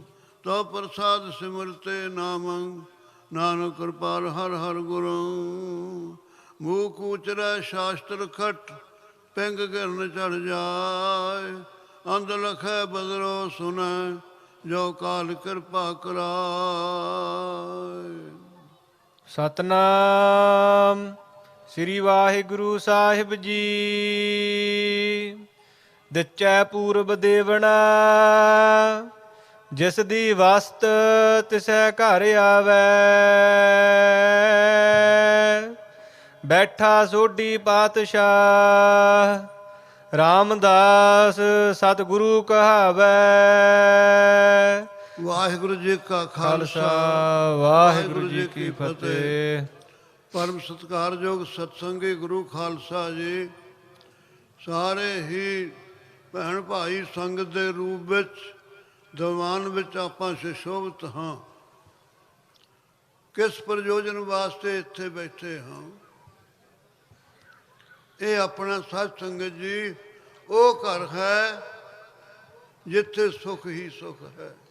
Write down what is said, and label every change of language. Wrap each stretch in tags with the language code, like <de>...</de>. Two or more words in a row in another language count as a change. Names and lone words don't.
<pa>ਤਉ ਪ੍ਰਸਾਦਿ ਸਿਮਰਤੇ ਨਾਮੰ ਨਾਨਕ ਕ੍ਰਿਪਾਲ ਹਰਿ ਹਰਿ ਗੁਰੰ। ਮੂਕ ਉਚਰੈ ਸਾਸਤ੍ਰ ਖਟ ਪਿੰਗ ਗਿਰਨ ਚੜਿ ਜਾਇ। ਅੰਧ ਲਖੈ ਬਦਰੋ ਸੁਨੈ ਜੋ ਕਾਲ ਕ੍ਰਿਪਾ ਕਰਾਇ। ਸਤਿਨਾਮ ਸ੍ਰੀ ਵਾਹਿਗੁਰੂ ਸਾਹਿਬ ਜੀ। ਦਿਚੈ ਪੂਰਬ ਦੇਵਣਾ ਜਿਸ ਦੀ ਵਸਤ ਤਿਸੈ ਘਰਿ ਆਵੈ। ਬੈਠਾ ਸੋਢੀ ਪਾਤਿਸ਼ਾਹ ਰਾਮਦਾਸ ਸਤਿਗੁਰੂ ਕਹਾਵੈ। ਵਾਹਿਗੁਰੂ ਜੀ ਕਾ ਖਾਲਸਾ ਵਾਹਿਗੁਰੂ ਜੀ ਕੀ ਫਤਿਹ। ਪਰਮ ਸਤਿਕਾਰਯੋਗ ਸਤਿਸੰਗੀ ਗੁਰੂ ਖਾਲਸਾ ਜੀ ਸਾਰੇ ਹੀ ਭੈਣ ਭਾਈ ਸੰਗਤ ਕੇ ਰੂਪ ਮੇਂ ਦੀਵਾਨ ਵਿੱਚ ਆਪਾਂ ਸੁਸ਼ੋਭਿਤ ਹਾਂ। ਕਿਸ ਪ੍ਰਯੋਜਨ ਵਾਸਤੇ ਇੱਥੇ ਬੈਠੇ ਹਾਂ? ਇਹ ਆਪਣਾ ਸਾਧ ਸੰਗਤ ਜੀ ਉਹ ਘਰ ਹੈ ਜਿੱਥੇ ਸੁਖ ਹੀ ਸੁਖ ਹੈ।</pa>